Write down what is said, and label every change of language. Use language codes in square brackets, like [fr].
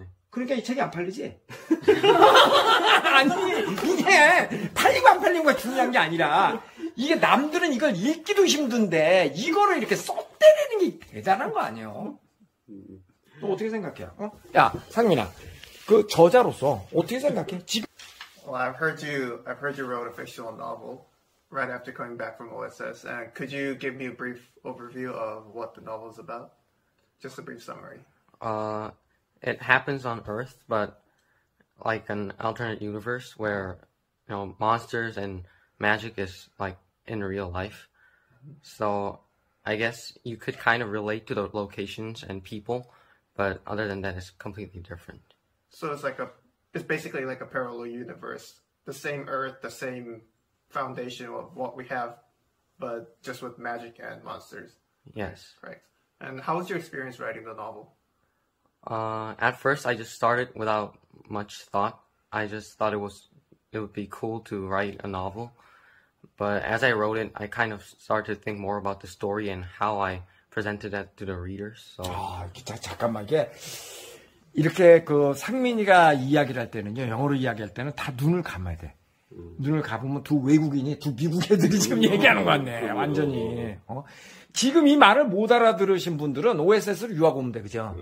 [ko] 그러니까 이 책이 안 팔리지? 아니, 이게 팔리고 안 팔리는 거 중요한 게 아니라, 이게 남들은 이걸 읽기도 힘든데, 이거를 이렇게 쏟대내는 게 대단한 거 아니에요? 너 어떻게 생각해? 야, 상민아, 그 저자로서 어떻게 생각해? 지금. [en] Well, I've heard you wrote a fictional novel right after coming back from OSS. And could you give me a brief overview of what the novel is about? Just a brief summary. It happens on Earth, but like an alternate universe where, monsters and magic is like in real life. So I guess you could kind of relate to the locations and people, but other than that, it's completely different. So it's basically like a parallel universe. The same Earth, the same foundation of what we have, but just with magic and monsters. Yes. Correct. And how was your experience writing the novel? At first, I just started without much thought. I just thought it would be cool to write a novel. But as I wrote it, I kind of started to think more about the story and how I presented that to the readers. So. [ko] 잠깐만, 이렇게 상민이가 이야기를 할 때는요, 영어로 이야기할 때는 다 눈을 감아야 돼. 눈을 감으면 두 외국인이, 두 미국 애들이 지금 얘기하는 것 같네, 완전히. 지금 이 말을 못 알아들으신 분들은 OSS를 유학 오면 돼, 그죠?